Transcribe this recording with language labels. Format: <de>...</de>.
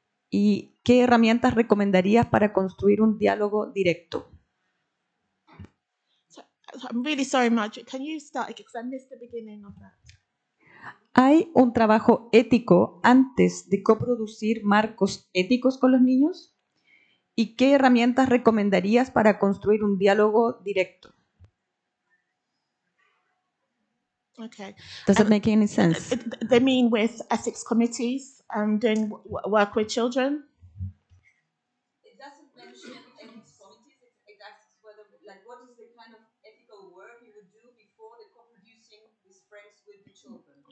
<es>¿Y qué herramientas recomendarías para construir un diálogo directo?</es> <en>I'm really sorry, Marjorie. Can you start again? Because I missed the beginning of that.</en> <es>¿Hay un trabajo ético antes de coproducir marcos éticos con los niños? ¿Y qué herramientas recomendarías para construir un diálogo directo?</es> <en>Okay. Does it make any sense? They mean with ethics committees doing work with children? It doesn't mention ethics committees. It asks whether, like, what is the kind of ethical work you would do before the co-producing with friends with the children?</en>